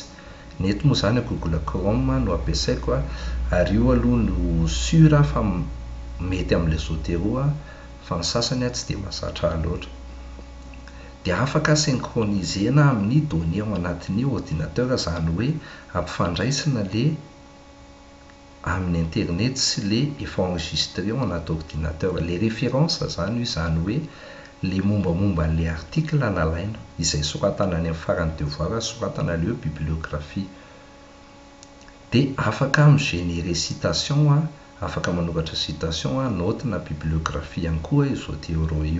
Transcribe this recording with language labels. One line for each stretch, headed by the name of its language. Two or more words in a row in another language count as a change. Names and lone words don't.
Malagasy: Ny eto moa zany Google Chrome no ampiasaiko ary io aloha no sura fa mety amin'le Zotero fa ny sasany tsy dia mahazatra loatra. Dia afaka synchronisena amin'ny données ao anatin'ny ordinateur zany hoe ampifandraisina le amin'ny internet sy le efa enregistré ao anaty ordinateur.
French: Les références
Malagasy: zany io zany hoe le mombamomba an'le article nalaina izay soratana any amin'ny farany devoir soratana le bibliographie. Dia afaka migénérer citation afaka manoratra citation note na bibliographie ihany koa io Zotero io.